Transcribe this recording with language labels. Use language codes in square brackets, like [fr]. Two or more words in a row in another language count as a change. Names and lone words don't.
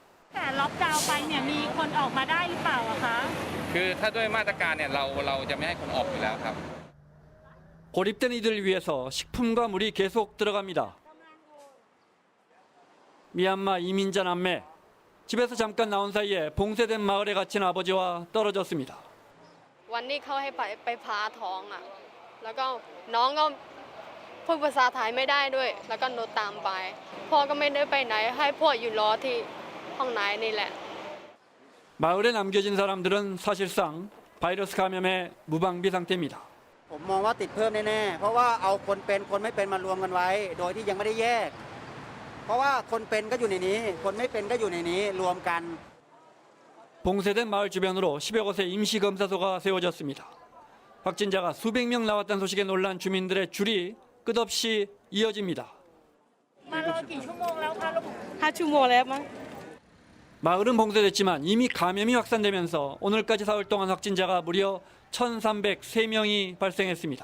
[ko] 고립된 이들을 위해서 식품과 물이 계속 들어갑니다. 미얀마 이민자 남매, 집에서 잠깐 나온 사이에 봉쇄된 마을에 갇힌 아버지와 떨어졌습니다. [th] วันนี้เขาให้ไปผ่าท้องอ่ะแล้วก็น้องก็พูดภาษาไทยไม่ได้ด้วยแล้วก็โดนตามไปพ่อก็ไม่ได้ไปไหนให้พ่ออยู่รอที่ห้องไหนนี่แหละ [ko] 마을에 남겨진 사람들은 사실상 바이러스 감염의 무방비 상태입니다. [th] ผมมองว่าติดเพิ่มแน่ๆเพราะว่าเอาคนเป็นคนไม่เป็นมารวมกันไว้โดยที่ยังไม่ได้แยกเพราะว่าคนเป็นก็อยู่ในนี้คนไม่เป็นก็อยู่ในนี้รวมกัน [ko] 봉쇄된 마을 주변으로 10여 곳의 임시검사소가 세워졌습니다. 확진자가 수백 명 나왔다는 소식에 놀란 주민들의 줄이 끝없이 이어집니다. 마을은 봉쇄됐지만 이미 감염이 확산되면서 오늘까지 사흘 동안 확진자가 무려 1,303명이 발생했습니다.